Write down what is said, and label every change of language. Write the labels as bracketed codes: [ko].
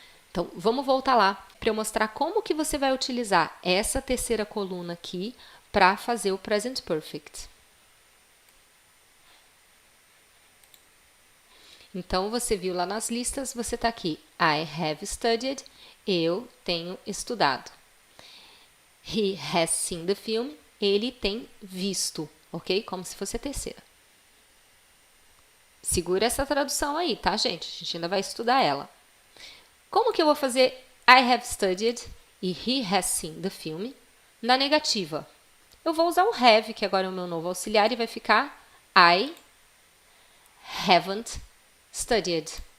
[pt] Então, vamos voltar lá para eu mostrar como que você vai utilizar essa terceira coluna aqui para fazer o Present Perfect. Então, você viu lá nas listas, você está aqui. [en] I have studied, [pt] eu tenho estudado. [en] He has seen the film, [pt] ele tem visto, ok? Como se fosse a terceira. Segura essa tradução aí, tá, gente? A gente ainda vai estudar ela. Como que eu vou fazer [en] I have studied [pt] e [en] he has seen the film [pt] na negativa? Eu vou usar o have, que agora é o meu novo auxiliar, e vai ficar [en] I haven't studied.